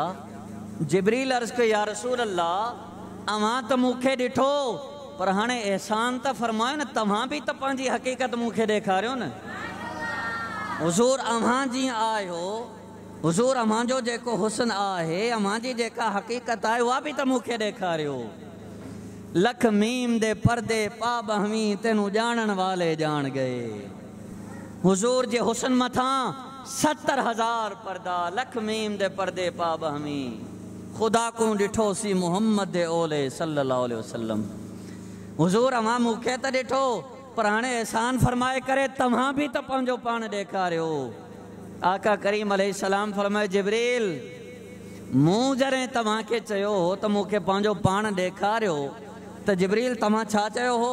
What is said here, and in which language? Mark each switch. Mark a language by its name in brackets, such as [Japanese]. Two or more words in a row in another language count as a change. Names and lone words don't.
[Sindhi] जिब्रील अर्ज़ कयो [Arabic] يا رسول الله [Sindhi] अव्हां त मूंखे ॾिठो, पर हाणे एहसान त फरमायो न, तव्हां बि त पंहिंजी हक़ीक़त मूंखे ॾेखारियो न। हुज़ूर अव्हां जीअं आहियो, हुज़ूर अव्हां जो जेको हुस्न आहे, अव्हां जी जेका हक़ीक़त आहे उहा बि त मूंखे ॾेखारियो। [Punjabi] ਲੱਖ ਮੀਮ ਦੇ ਪਰਦੇ ਪਾ ਬਹਿਵੀ ਤੈਨੂੰ ਜਾਣਨ ਵਾਲੇ ਜਾਣ ਗਏ। [Sindhi] हुज़ूर जे हुस्न मथां 70,000 पर्दा, [Punjabi] ਲੱਖ ਮੀਮ ਦੇ ਪਰਦੇ ਪਾ ਬਹਿਵੀ, [Sindhi] खुदा को ॾिठोसीं मोहम्मद दे ओले [Arabic] صلى الله عليه وسلم. [Sindhi] हुज़ूर अव्हां मूंखे त ॾिठो, पर हाणे एहसान फरमाए करे तव्हां बि त पंहिंजो पाण ॾेखारियो। आका करीम अलैहिस्सलाम फरमाए जिब्रील मूं जॾहिं तव्हांखे चयो हो त मूंखे पंहिंजो पाण ॾेखारियो त जिब्रील तव्हां छा चयो हो?